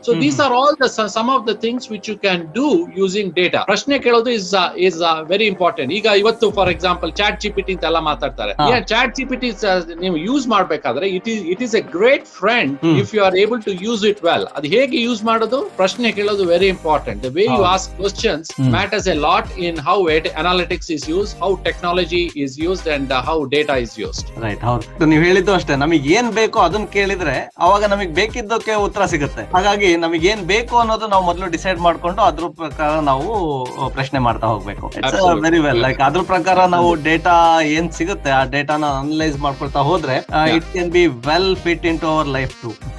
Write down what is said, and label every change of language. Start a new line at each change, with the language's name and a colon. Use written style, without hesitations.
English: So these are all the some of the things which you can do using data.
Kannada: ಪ್ರಶ್ನೆ ಕೇಳೋದು
English: Is very important.
Kannada: ಈಗ ಇವತ್ತು for example chat GPT ಅಂತ ಎಲ್ಲ ಮಾತಾಡ್ತಾರೆ.
English: chat GPT
Kannada: ನೀವು ಯೂಸ್ ಮಾಡ್ಬೇಕಾದ್ರೆ
English: It is a great friend if you are able to use it well.
Kannada: ಅದು ಹೇಗೆ ಯೂಸ್ ಮಾಡೋದು, ಪ್ರಶ್ನೆ ಕೇಳೋದು very important.
English: The way you ask questions matters a lot in how analytics is used, how technology is used and how data is used.
Kannada: Right. ಹೌದು, ನೀವು ಹೇಳಿದ್ದು ಅಷ್ಟೇ. ನಮಗೆ ಏನ್ ಬೇಕೋ ಅದನ್ನ ಕೇಳಿದ್ರೆ ಅವಾಗ ನಮಗೆ ಬೇಕಿದ್ದಕ್ಕೆ ಉತ್ತರ ಸಿಗುತ್ತೆ. ಹಾಗಾಗಿ ನಮಗೆ ಏನ್ ಬೇಕು ಅನ್ನೋದು ನಾವು ಮೊದಲು ಡಿಸೈಡ್ ಮಾಡ್ಕೊಂಡು ಅದ್ರ ಪ್ರಕಾರ ನಾವು ಪ್ರಶ್ನೆ ಮಾಡ್ತಾ ಹೋಗ್ಬೇಕು.
English: Very well.
Kannada: ಲೈಕ್ ಅದ್ರ ಪ್ರಕಾರ ನಾವು ಡೇಟಾ ಏನ್ ಸಿಗುತ್ತೆ ಆ ಡೇಟಾನ ಅನಲೈಸ್ ಮಾಡ್ಕೊಳ್ತಾ ಹೋದ್ರೆ
English: It can be well fit into our life too.